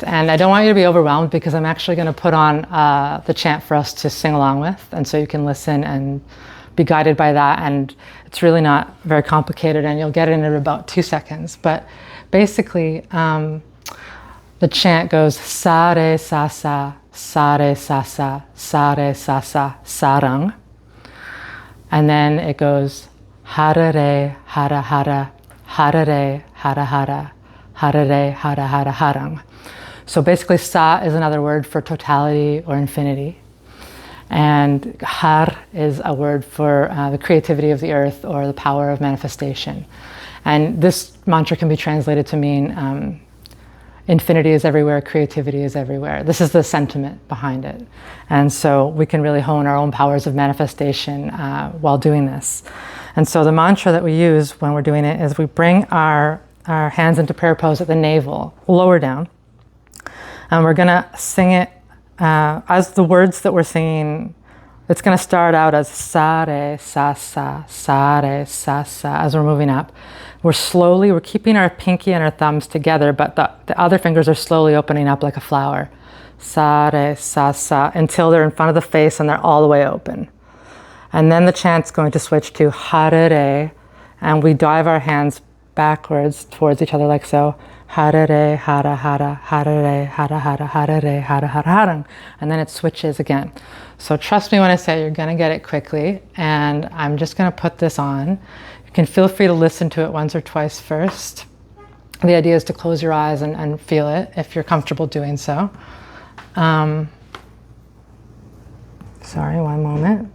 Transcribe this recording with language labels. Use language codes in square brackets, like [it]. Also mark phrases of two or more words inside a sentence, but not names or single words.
[en] And I don't want you to be overwhelmed because I'm actually going to put on the chant for us to sing along with. And so you can listen and be guided by that. And it's really not very complicated and you'll get it in about 2 seconds. But basically, the chant goes [pa] sa re sa sa, sa re sa sa, sa re sa sa, sarang. [en] And then it goes [pa] hara re, hara hara, hara re, hara hara, hara re, hara hara, harang. [en] So basically, sa is another word for totality or infinity. And har is a word for the creativity of the earth or the power of manifestation. And this mantra can be translated to mean infinity is everywhere, creativity is everywhere. This is the sentiment behind it. And so we can really hone our own powers of manifestation while doing this. And so the mantra that we use when we're doing it is we bring our hands into prayer pose at the navel, lower down. And we're going to sing it as the words that we're singing. It's going to start out as [pa] sa re sa sa, sa re sa sa, [en] as we're moving up. We're keeping our pinky and our thumbs together, but the other fingers are slowly opening up like a flower. [pa] Sa re sa sa, [en] until they're in front of the face and they're all the way open. And then the chant's going to switch to [pa] hara re, [en] and we dive our hands backwards towards each other like so. [pa] Hara re, hara hara, hara re, hara hara, hara re, hara hara, harang. [en] And then it switches again. So trust me when I say you're going to get it quickly. And I'm just going to put this on. You can feel free to listen to it once or twice first. The idea is to close your eyes and feel it if you're comfortable doing so. Sorry, one moment.